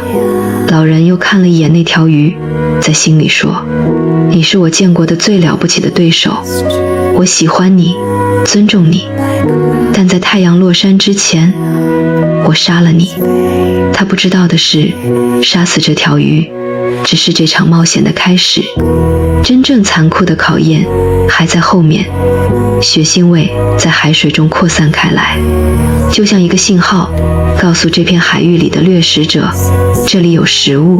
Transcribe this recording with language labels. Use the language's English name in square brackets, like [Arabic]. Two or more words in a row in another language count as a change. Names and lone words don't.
[Chinese] 老人又看了一眼那條魚，在心裡說，你是我見過的最了不起的對手，我喜歡你，尊重你，但在太陽落山之前，我殺了你。他不知道的是，殺死這條魚只是這場冒險的開始，真正殘酷的考驗還在後面。血腥味在海水中擴散開來，就像一個信號，告訴這片海域裡的掠食者，這裡有食物。